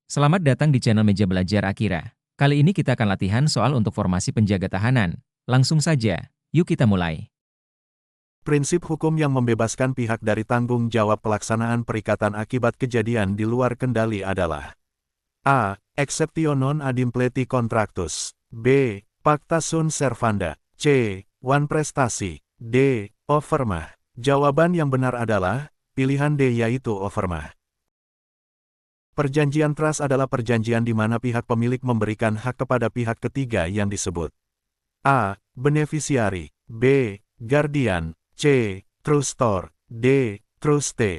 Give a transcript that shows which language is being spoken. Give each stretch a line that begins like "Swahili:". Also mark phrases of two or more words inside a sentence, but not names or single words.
Indonesian: Selamat datang di channel Meja Belajar Akira. Kali ini kita akan latihan soal untuk formasi penjaga tahanan. Langsung saja, yuk kita mulai. Prinsip hukum yang membebaskan pihak dari tanggung jawab pelaksanaan perikatan akibat kejadian di luar kendali adalah A.
Latin: Exceptio non ad impleti contractus. B. Pacta sunt servanda.
Indonesian: C. One prestasi. D. Offermah. Jawaban yang benar adalah pilihan D, yaitu offermah. Perjanjian trust adalah perjanjian di mana pihak pemilik memberikan hak kepada pihak ketiga yang disebut A.
English: Beneficiary. B. Guardian. C. Trustor. D. Truste.